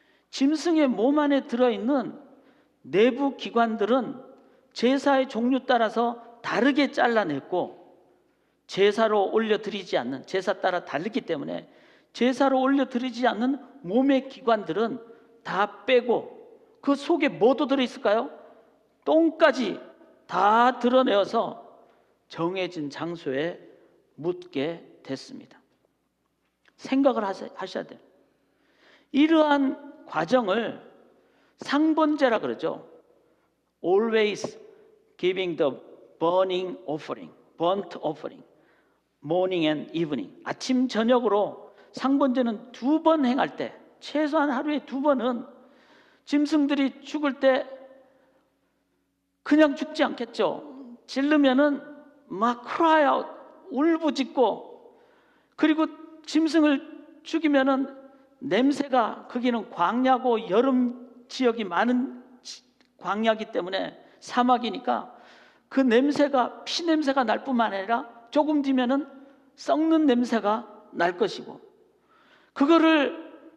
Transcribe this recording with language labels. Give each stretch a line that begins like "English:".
Korean: 짐승의 몸 안에 들어있는 내부 기관들은 제사의 종류 따라서 다르게 잘라냈고 제사로 올려드리지 않는, 제사 따라 다르기 때문에 제사로 올려드리지 않는 몸의 기관들은 다 빼고 그 속에 뭐도 들어있을까요? 똥까지 다 드러내어서 정해진 장소에 묻게 됐습니다. 생각을 하셔야 돼요. 이러한 과정을 상번제라 그러죠.
English: Always giving the burning offering, burnt offering, morning and evening.
Korean: 아침 저녁으로 상번제는 2번 행할 때, 최소한 하루에 2번은 짐승들이 죽을 때 그냥 죽지 않겠죠. 짖으면은 막
English: cry out,
Korean: 울부짖고, 그리고 짐승을 죽이면은 냄새가, 거기는 광야고 여름 지역이 많은 광야이기 때문에 사막이니까 그 냄새가, 피 냄새가 날 뿐만 아니라 조금 뒤면은 썩는 냄새가 날 것이고, 그거를